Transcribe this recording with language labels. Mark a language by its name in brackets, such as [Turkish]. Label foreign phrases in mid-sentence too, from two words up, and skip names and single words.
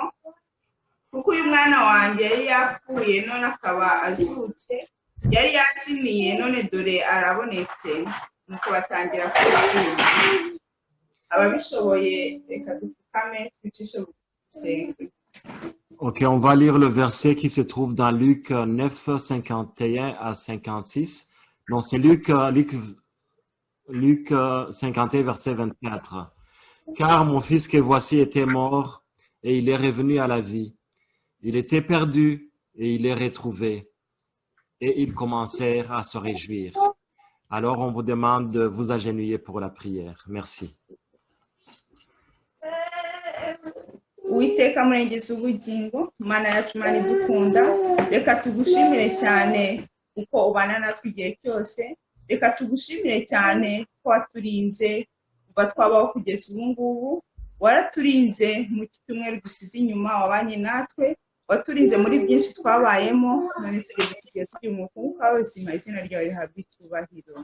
[Kinyarwanda] Kuko uyu mwana wanjye yari yapfuye none akaba azutse yari yazimiye none dore arabonetse nuko batangira kwishima. Ababishoboye reka dupfukame twicishe bugufi. [French] Ok, on va lire le verset qui se trouve dans Luc 9, 51 à 56. Donc, c'est Luc 51, verset 24. Car mon fils que voici était mort et il est revenu à la vie. Il était perdu et il est retrouvé. Et ils commencèrent à se réjouir. Alors, on vous demande de vous agenouiller pour la prière. Merci. [Kinyarwanda] Uwiteka murengezi ubugingo Mana yacu Mana idukunda reka tugushimire cyane uko ubana natwe igihe cyose reka tugushimire cyane ko waturinze kuva twabaho kugeza ubu ngubu waraturinze mu cyumweru dusize inyuma wabanye natwe waturinze muri byinshi twabayemo none tugiye turi mu kuka w'ubuzima izina ryawe rihabwa icyubahiro.